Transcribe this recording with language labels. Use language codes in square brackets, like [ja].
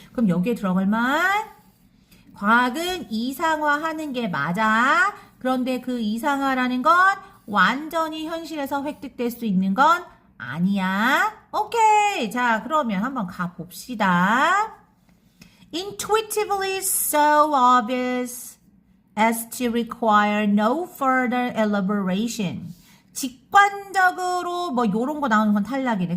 [ko] 그럼 여기에 들어갈 말 과학은 이상화하는 게 맞아. 그런데 그 이상화라는 건 완전히 현실에서 획득될 수 있는 건 아니야. 오케이. 자, 그러면 한번 가봅시다. [en] Intuitively so obvious as to require no further elaboration. [ko] 직관적으로 뭐 요런 거 나오는 건 탈락이네.